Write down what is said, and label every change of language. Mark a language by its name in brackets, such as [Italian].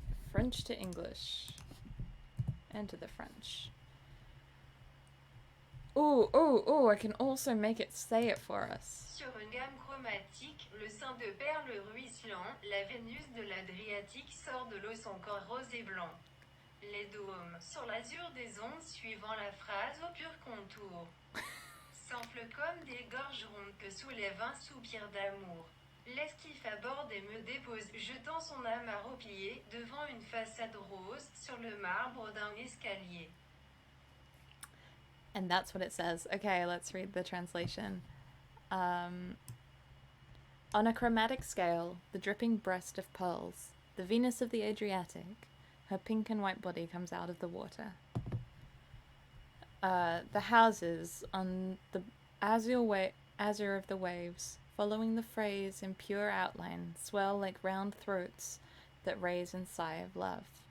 [English] French to English. And to the French. Oh, I can also make it say it for us. [French] Sur une gamme chromatique, le sein de perles ruisselant, la Vénus de l'Adriatique sort de l'eau son corps rose et blanc. Les dômes, sur l'azur des ondes suivant la phrase au pur contour, s'enflent comme des gorges rondes que soulève un soupir d'amour. L'esquif aborde et me dépose, jetant son âme à replier devant une façade rose sur le marbre d'un escalier. [English] And that's what it says. Okay, let's read the translation. On a chromatic scale, the dripping breast of pearls, the Venus of the Adriatic, her pink and white body comes out of the water. The houses on the azure of the waves, following the phrase in pure outline, swell like round throats that raise in sigh of love.